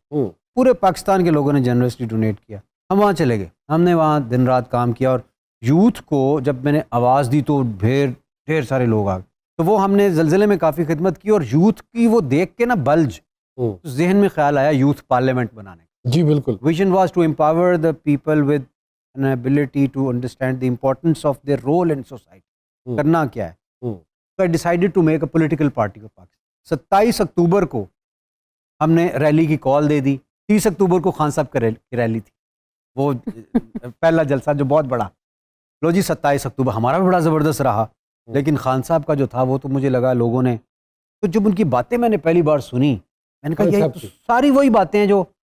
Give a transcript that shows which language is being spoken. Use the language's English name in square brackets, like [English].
[Urdu] پورے پاکستان کے لوگوں نے جنرسلی ڈونیٹ کیا. ہم وہاں چلے گئے, ہم نے وہاں دن رات کام کیا, اور یوتھ کو جب میں نے آواز دی تو ڈھیر سارے لوگ آ گئے. تو وہ ہم نے زلزلے میں کافی خدمت کی, اور یوتھ کی وہ دیکھ کے نا بلج ذہن میں خیال آیا یوتھ پارلیمنٹ بنانے کا. جی بالکل. [English] Vision was to empower the people with an ability to understand the importance of their role in society. [Urdu] کرنا کیا ہے. [English] So I decided to make a political party of Pakistan. [Urdu] 27 اکتوبر کو ہم نے ریلی کی کال دے دی. 30 اکتوبر کو خان صاحب کی ریلی تھی, وہ پہلا جلسہ جو بہت بڑا. لو جی 27 اکتوبر ہمارا بھی بڑا زبردست رہا, لیکن خان صاحب کا جو تھا وہ تو مجھے لگا لوگوں نے, تو جب ان کی باتیں میں نے پہلی بار سنی, میں نے کہا یہ ساری وہی باتیں ہیں جو